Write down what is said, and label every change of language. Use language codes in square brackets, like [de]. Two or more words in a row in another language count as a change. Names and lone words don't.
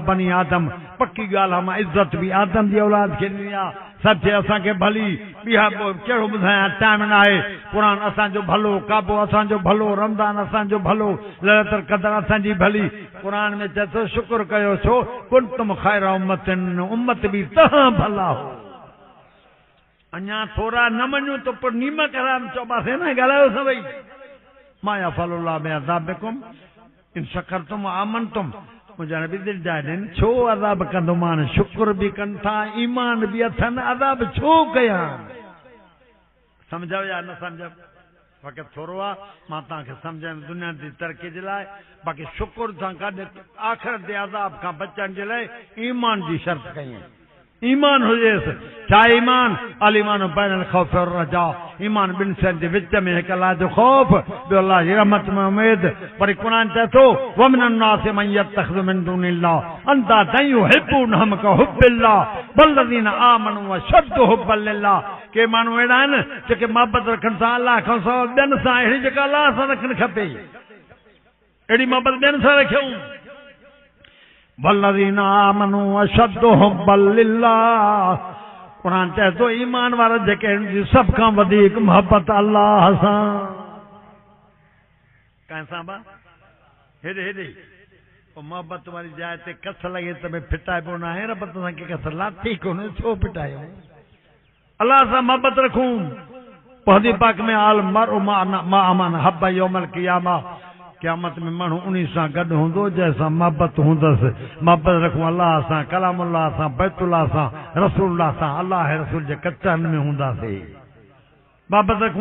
[sd] बनी आदम पक्की ॻाल्हि आहे मां इज़त बि आदम जी औलाद खे ॾिनी आहे सभु शइ असांखे भली ॿिया कहिड़ो ॿुधायां टाइम न आहे क़ुरान असांजो भलो काबो असांजो भलो रमज़ान असांजो भलो लैलतुल क़दर असांजी भली क़ुरान में चए थो शुक्र कयो छो [ar] كنتم خير أمة [sd] उम्मत बि तव्हां भला हो अञा थोरा न मञूं त पोइ नीम कराम चवंदासीं न ॻाल्हायो सभई [ar] ما يفعل الله بعذابكم إن شكرتم آمنتم [sd] मुंहिंजा नबी दिलि ॾाए ॾियनि छो अज़ाब कंदोमान शुक्र बि कनि था ईमान बि अथनि अज़ाब छो कयां सम्झो या न सम्झो बाक़ी थोरो आहे मां तव्हांखे सम्झायमि दुनिया जी तरक़ी जे लाइ बाक़ी शुक्र सां गॾु आख़िरत जे अज़ाब खां बचण जे लाइ ईमान जी शर्त कई ईमान हुजेसि छा ईमान [ar] الإيمان بين الخوف والرجاء [sd] ईमान ॿिनि शयुनि जे विच में हिकु अलाह जो खौफ़ ॿियो अलाह जी रहमत में उमेद वरी क़ुरान चए थो [ar] ومن الناس من يتخذ من دون الله أندادا يحبونهم كحب الله والذين آمنوا أشد حبا لله [sd] के माण्हू अहिड़ा आहिनि जेके मोहबत रखनि था अलाह खां सवाइ ॿियनि सां अहिड़ी जेका अलाह सां रखणु खपे अहिड़ी मोहबत ॿियनि सां रखियूं [ar] والذين آمنوا أشد حبا لله [sd] क़ुरान चए थो ईमान वारा जेके आहिनि सभ खां वधीक मोहबत अलाह सां कंहिंसां बा हेॾे हेॾे पोइ मोहबत वारी जाइ ते कस लॻे त भई फिटाइबो न आहे रब सां के कस लाथी कोन्हे छो फिटायूं अलाह सां मोहबत रखूं पोइ हदीस पाक में [ar] المرء مع من أحب يوم [sd] क़ियामा क़यामत में माण्हू उन सां गॾु हूंदो जंहिंसां मोहबत हूंदसि मोहबत रखूं अलाह सां कलामुल्लाह सां बैतुल्लाह सां रसूलुल्लाह सां अलाह रसूल जे कचनि में हूंदासीं मोहबत रखूं